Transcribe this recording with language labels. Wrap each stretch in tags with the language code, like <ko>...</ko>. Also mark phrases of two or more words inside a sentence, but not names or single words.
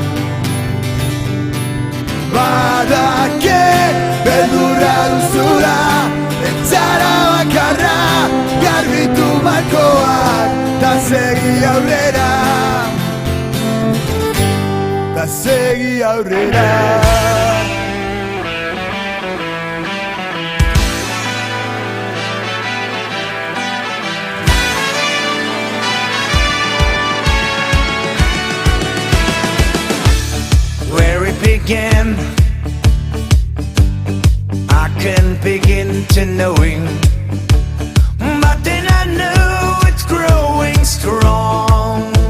<eu>Badakit beldurra duzula, etxara bakarra garbitu malkoak, ta segi aurrera, ta segi aurrera.</eu> <en>Where it began, I can begin to knowing, but then I know it's growing strong.</en>